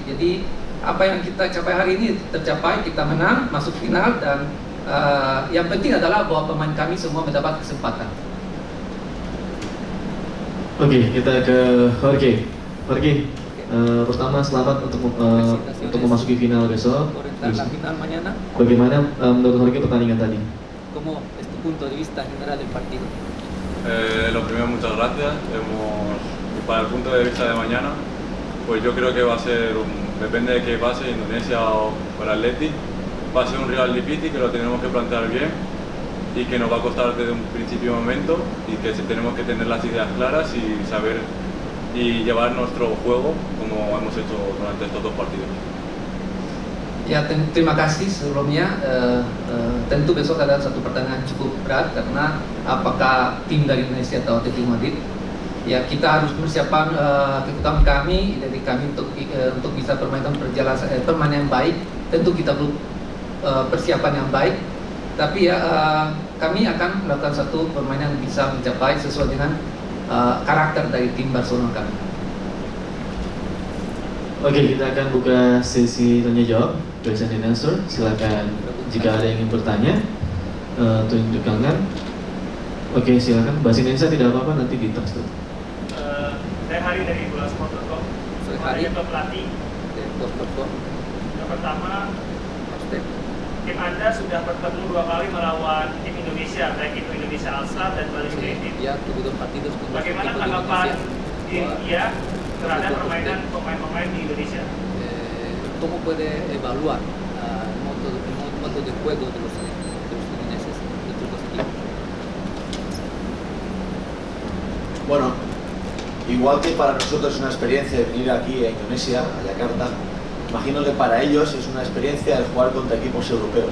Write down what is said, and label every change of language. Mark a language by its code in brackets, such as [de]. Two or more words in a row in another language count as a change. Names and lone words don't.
[id] Jadi apa yang kita capai hari ini tercapai, kita menang, masuk final, dan yang penting adalah bahwa pemain kami semua mendapat kesempatan. Oke, kita ke Jorge. Pertama selamat untuk memasuki final besok. Bagaimana menurut Jorge pertandingan tadi? [es] ¿Cómo es tu punto de vista general del partido? Lo primero, muchas gracias. Para el punto de vista de mañana, pues yo creo que va a ser, depende de qué pase, Indonesia o el Atleti, va a ser un rival difícil que lo tenemos que plantear bien y que nos va a costar desde un principio momento, y que tenemos que tener las ideas claras y saber y llevar nuestro juego como hemos hecho durante estos 2 partidos. [id] Ya, terima kasih sebelumnya. Tentu besok ada satu pertandingan cukup berat karena apakah tim dari Indonesia atau Atletico Madrid. Ya, kita harus persiapan kekuatan kami dari kami untuk bisa permainan yang baik. Tentu kita perlu persiapan yang baik. Tapi ya kami akan melakukan satu permainan yang bisa mencapai sesuai dengan karakter dari tim Barcelona kami. Oke, kita akan buka sesi tanya jawab, [en] question and answer. [id] Silakan jika ada yang ingin bertanya, tunjukkan. Oke, silakan. Bahasa Indonesia tidak apa-apa, nanti di text. Saya Hari dari Bola-Sport.com. Saya pelatih. Yang pertama, tim Anda sudah bertemu 2 kali melawan tim Indonesia, baik itu Indonesia Al-Sadd dan Bali United. Bagaimana tanggapan India terhadap permainan pemain-pemain di Indonesia? [es] ¿Cómo puede evaluar el modo de juego de los ingleses, de los dos equipos? Bueno, igual que para nosotros es una experiencia venir aquí a Indonesia, a Yakarta, imagino que para ellos es una experiencia el jugar contra equipos europeos.